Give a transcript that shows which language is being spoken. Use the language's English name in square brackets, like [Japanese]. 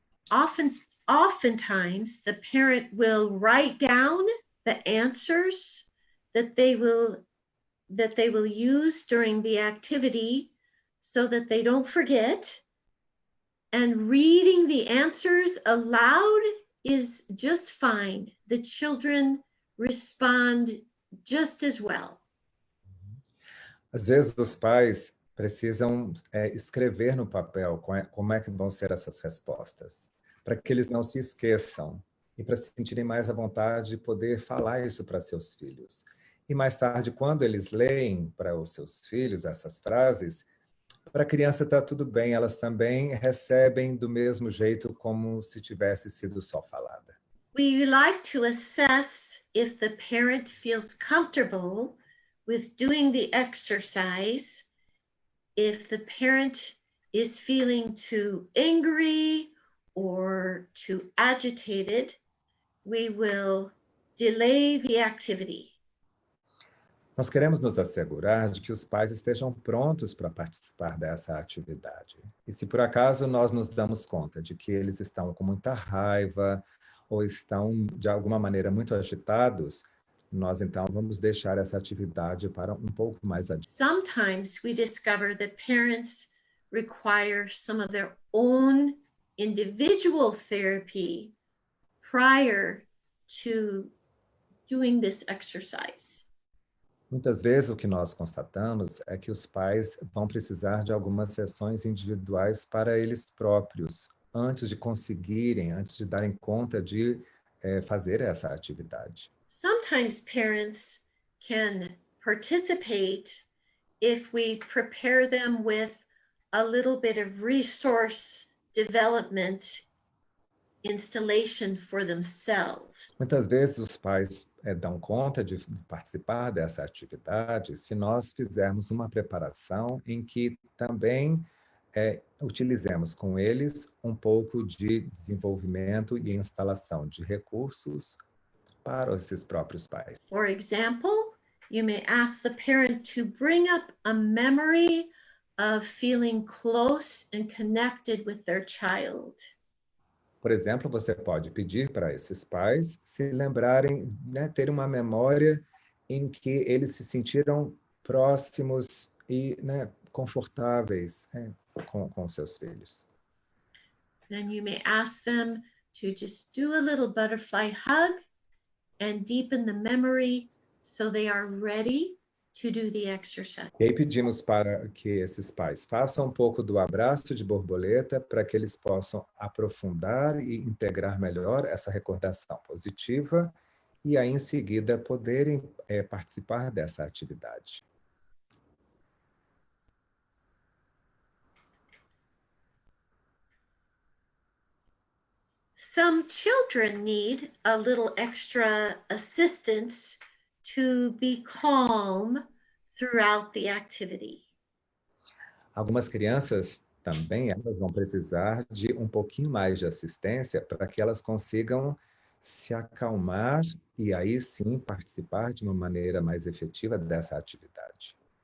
[English] Oftentimes, the parent will write down the answers that they will use during the activity so that they don't forget. And reading the answers aloud is just fine. The children respond just as well. [Portuguese] Às vezes os pais precisam escrever no papel como é que vão ser essas respostas, para que eles não se esqueçam e para se sentirem mais à vontade de poder falar isso para seus filhos. E mais tarde, quando eles leem para os seus filhos essas frases, para a criança está tudo bem, elas também recebem do mesmo jeito como se tivesse sido só falada. [English] We like to assess if the parent feels comfortable with doing the exercise, if the parent is feeling too angry or too agitated, we will delay the activity. [Portuguese] Nós queremos nos assegurar de que os pais estejam prontos para participar dessa atividade. E se por acaso nós nos damos conta de que eles estão com muita raiva ou estão, de alguma maneira, muito agitados, nós então vamos deixar essa atividade para um pouco mais adiante. [English] Sometimes we discover that parents require some of their own individual therapy prior to doing this exercise. [Portuguese] Muitas vezes o que nós constatamos é que os pais vão precisar de algumas sessões individuais para eles próprios, antes de conseguirem, antes de darem conta de fazer essa atividade. [English] Sometimes parents can participate if we prepare them with a little bit of resource development installation for themselves. [Portuguese] Muitas vezes os pais dão conta de participar dessa atividade se nós fizermos uma preparação em que também utilizemos com eles um pouco de desenvolvimento e instalação de recursos para esses próprios pais. [English] For example, you may ask the parent to bring up a memory of feeling close and connected with their child. [Portuguese] Por exemplo, você pode pedir para esses pais se lembrarem, ter uma memória em que eles se sentiram próximos e confortáveis com seus filhos. [English] Then you may ask them to just do a little butterfly hug and deepen the memory so they are ready to do the exercise. [Portuguese] E aí pedimos para que esses pais façam um pouco do abraço de borboleta para que eles possam aprofundar e integrar melhor essa recordação positiva e aí em seguida poderem participar dessa atividade. [English] Some children need a little extra assistance to be calm throughout the activity. [Portuguese] Algumas crianças também elas vão precisar de um pouquinho mais de assistência para que elas consigam se acalmar e aí sim participar de uma maneira mais efetiva dessa atividade.